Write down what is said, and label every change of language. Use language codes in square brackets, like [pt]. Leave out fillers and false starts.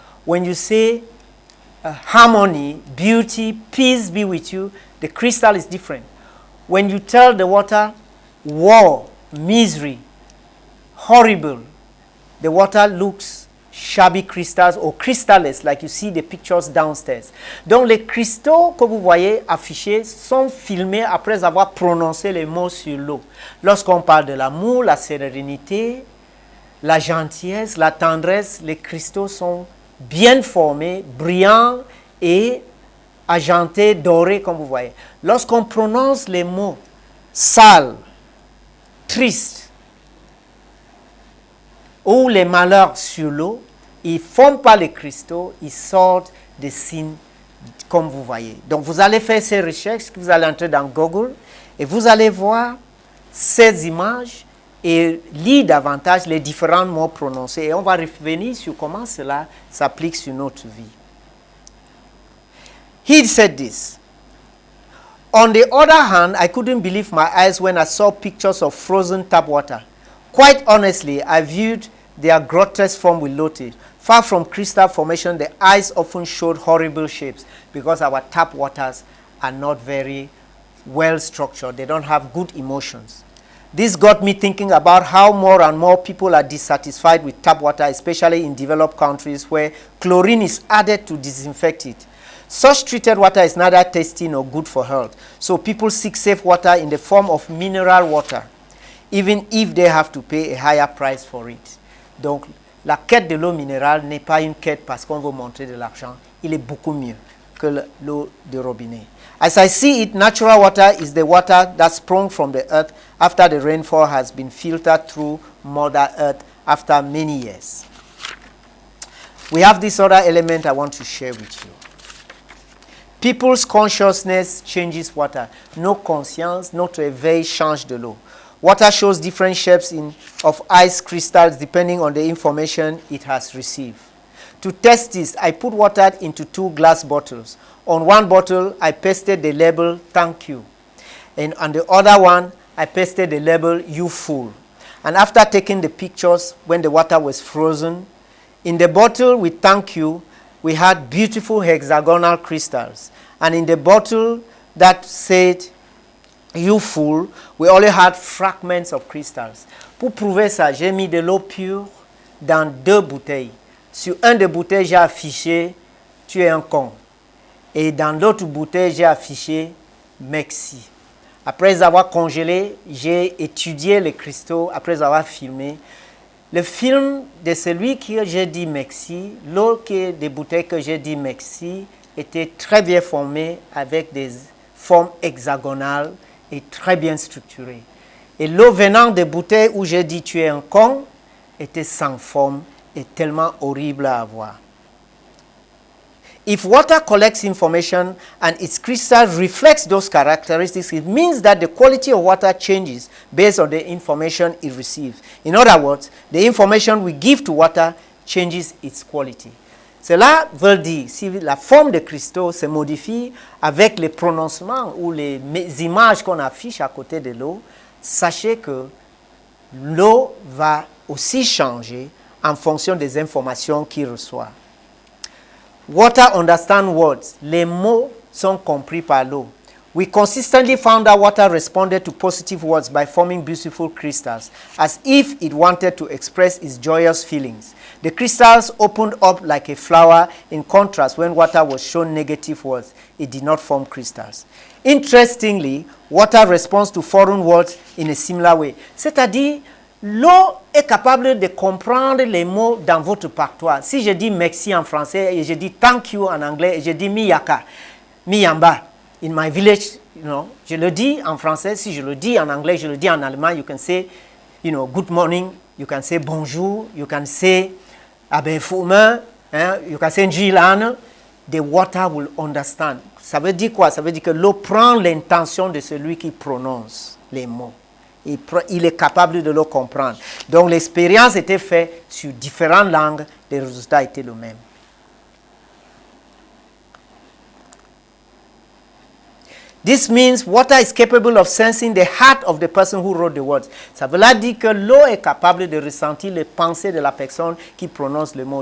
[en] When you say harmony, beauty, peace be with you, the crystal is different. When you tell the water, war, misery, horrible, the water looks sharp. shabby crystals or crystalless, like you see the pictures downstairs. [fr] Donc les cristaux que vous voyez affichés sont filmés après avoir prononcé les mots sur l'eau. Lorsqu'on parle de l'amour, la sérénité, la gentillesse, la tendresse, les cristaux sont bien formés, brillants et argentés, dorés, comme vous voyez. Lorsqu'on prononce les mots sales, tristes ou les malheurs sur l'eau, ils ne forment pas les cristaux, ils sortent des signes comme vous voyez. Donc vous allez faire ces recherches, vous allez entrer dans Google et vous allez voir ces images et lire davantage les différents mots prononcés. Et on va revenir sur comment cela s'applique sur notre vie. [en] He said this. On the other hand, I couldn't believe my eyes when I saw pictures of frozen tap water. Quite honestly, I viewed their grotesque form with loathing. Far from crystal formation, the eyes often showed horrible shapes because our tap waters are not very well structured. They don't have good emotions. This got me thinking about how more and more people are dissatisfied with tap water, especially in developed countries where chlorine is added to disinfect it. Such treated water is neither tasty nor good for health. So people seek safe water in the form of mineral water, even if they have to pay a higher price for it. [fr] Donc, la quête de l'eau minérale n'est pas une quête parce qu'on veut montrer de l'argent. Il est beaucoup mieux que l'eau de robinet. [en] As I see it, natural water is the water that sprung from the earth after the rainfall has been filtered through Mother Earth after many years. We have this other element I want to share with you. People's consciousness changes water. [fr] Nos consciences, notre éveil change de l'eau. [en] Water shows different shapes of ice crystals depending on the information it has received. To test this, I put water into 2 glass bottles. On one bottle, I pasted the label, "Thank you." And on the other one, I pasted the label, "You fool." And after taking the pictures when the water was frozen, in the bottle with "Thank you," we had beautiful hexagonal crystals. And in the bottle that said, "You fool," we only had fragments of crystals. [fr] Pour prouver ça, j'ai mis de l'eau pure dans 2 bouteilles. Sur un des bouteilles, j'ai affiché « Tu es un con ». Et dans l'autre bouteille, j'ai affiché « Merci ». Après avoir congelé, j'ai étudié les cristaux, après avoir filmé. Le film de celui que j'ai dit merci, l'eau des bouteilles que j'ai dit merci, était très bien formé avec des formes hexagonales et très bien structurées. Et l'eau venant des bouteilles où j'ai dit tu es un con était sans forme et tellement horrible à voir. [en] If water collects information and its crystal reflects those characteristics, it means that the quality of water changes based on the information it receives. In other words, the information we give to water changes its quality. [fr] Cela veut dire, si la forme des cristaux se modifie avec les prononcements ou les images qu'on affiche à côté de l'eau, sachez que l'eau va aussi changer en fonction des informations qu'il reçoit. [en] Water understands words. [fr] Les mots sont compris par l'eau. [en] We consistently found that water responded to positive words by forming beautiful crystals, as if it wanted to express its joyous feelings. The crystals opened up like a flower. In contrast, when water was shown negative words, it did not form crystals. Interestingly, water responds to foreign words in a similar way. [fr] C'est-à-dire, l'eau est capable de comprendre les mots dans votre patois. Si je dis merci en français et je dis [en] thank you [fr] en anglais et je dis miyaka, miyamba, [en] in my village, [fr] je le dis en français. Si je le dis en anglais, je le dis en allemand. [en] You can say, good morning. You can say [fr] bonjour. [en] You can say abenfume. You can say njilane. The water will understand. [fr] Ça veut dire quoi? Ça veut dire que l'eau prend l'intention de celui qui prononce les mots. Il est capable de le comprendre. Donc l'expérience était faite sur différentes langues, les résultats étaient les mêmes. [en] This means water is capable of sensing the heart of the person who wrote the words. [fr] Ça veut dire que l'eau est capable de ressentir les pensées de la personne qui prononce le mot.